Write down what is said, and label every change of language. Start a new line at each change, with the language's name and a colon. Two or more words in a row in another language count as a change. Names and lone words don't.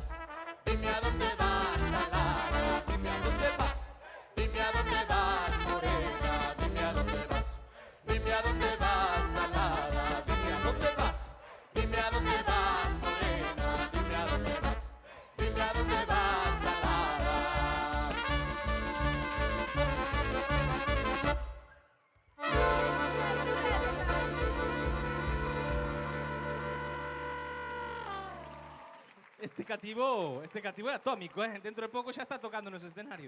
Spanish: dime a dónde vas, alada, dime a dónde vas, dime a dónde vas, morena, dime a dónde vas, dime a dónde vas, alada, dime a dónde vas, dime a dónde vas, morena, dime a dónde vas, dime a dónde vas, alada.
Galician: Este cativo é atómico, dentro de pouco xa está tocando nos escenarios.